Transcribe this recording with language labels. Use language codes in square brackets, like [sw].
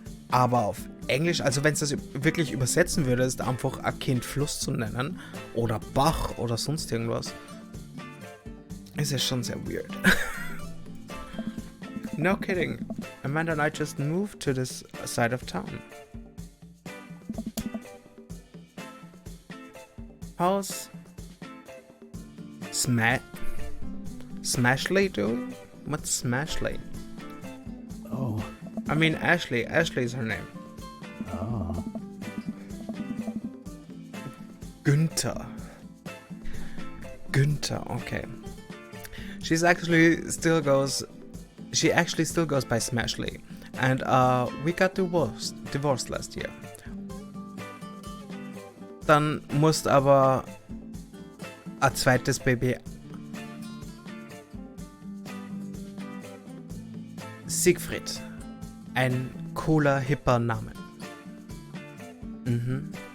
[de] Aber auf Englisch, also wenn es das wirklich übersetzen würdest, einfach ein Kind Fluss zu nennen oder Bach oder sonst irgendwas, ist es schon sehr weird. [en] No kidding. Amanda and I just moved to this side of town. How's Smashley doing? What's Smashley? Oh. I mean Ashley. Ashley is her name. Oh. Günther, okay. She actually still goes by Smashley. And we got divorced last year. [de] Dann musst aber ein zweites Baby Siegfried. Ein cooler, hipper Name. Mhm.